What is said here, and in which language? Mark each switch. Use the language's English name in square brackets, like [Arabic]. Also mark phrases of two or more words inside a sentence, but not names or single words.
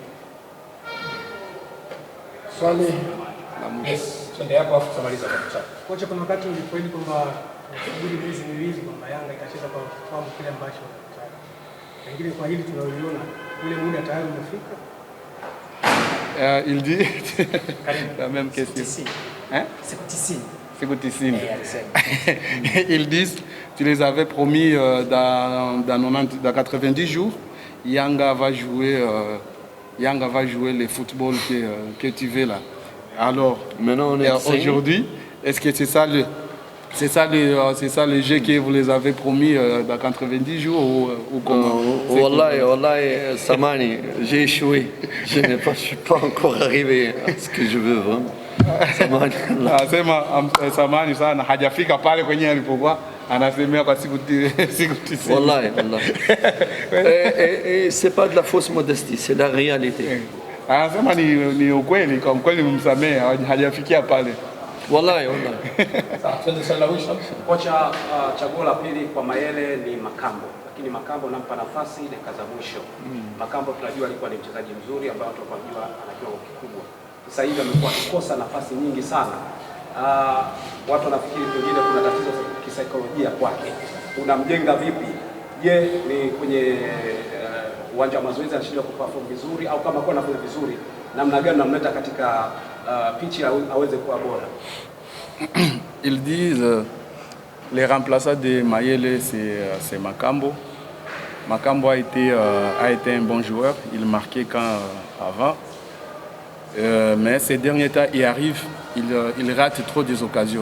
[Swahili] Swali. Twende hapo afu tumaliza kwa mchana. Kocha, kuna wakati ulipoahidi kwamba subiri miezi miwili kwamba Yanga itacheza kwa kiwango kile ambacho pengine kwa hili tunaliona ule muda tayari umefika. [French] Il dit la même question. Hein? C'est 90. Ils disent, tu les avais promis dans 90 jours, Yanga va jouer le football que tu veux là. Alors, maintenant aujourd'hui, est-ce que c'est ça le jeu que vous les avez promis dans 90 jours ou comment? Wallahi, Samani, j'ai échoué. Je ne suis pas encore arrivé à ce que je veux vraiment. [Swahili] Samani sana hajafika pale kwenye alipokuwa anasemea kwa siku 90. Wallahi. [French] Et c'est pas de la fausse modestie, c'est la réalité. [Swahili] Anasema ni ukweli, kwa kweli msamehe, hajafikia pale. [Arabic] Wallahi, wallahi. [Swahili] Sawa, twende swali la mwisho. Kocha, chaguo la pili kwa Mayele ni Makambo, lakini Makambo nampa nafasi dakika za mwisho. Makambo tunajua alikuwa ni mchezaji mzuri ambaye watu wanajua ana kiwango kikubwa. Sasa hivi amekuwa akikosa nafasi nyingi sana. Watu wanafikiri pengine kuna tatizo la kisaikolojia kwake. Unamjenga vipi? Je, ni kwenye uwanja wa mazoezi anashindwa kuperform vizuri, au kama kwa anafanya vizuri, namna gani namleta katika pitch aweze kuwa bora? [French] Ils disent les remplaçants de Mayele, c'est Makambo. Makambo a été un bon joueur, il marquait quand avant. Mais ces derniers temps, il rate trop des occasions.